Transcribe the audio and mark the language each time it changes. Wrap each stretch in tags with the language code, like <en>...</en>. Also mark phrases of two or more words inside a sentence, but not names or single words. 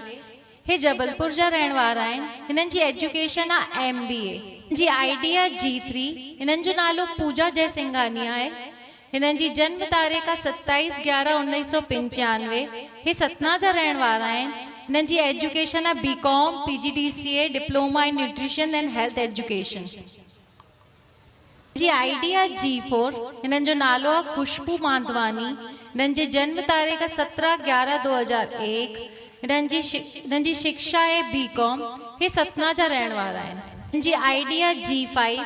<sd>हे जबलपुर जा रहण वारा आहिनि। हिननि जी एजुकेशन आहे MBA। हिननि जी ID आहे G3। हिननि जो नालो पूजा जयसिंघानिया आहे। हिननि जी जन्म तारीख़ आहे 27/11/1995। हे सतना जा रहण वारा आहिनि। हिननि जी एजुकेशन आहे BCom PGDCA</sd> <en>diploma in nutrition and health education.</en> <sd>जी ID आहे G4। हिननि जो नालो आहे खुशबू मांधवानी। हिननि जी जन्म तारीख़ 17/11/2001। हिननि जी शिक्षा आहे BCom। हे सतना जा रहण वारा आहिनि। हिननि जी ID आहे G5।</sd>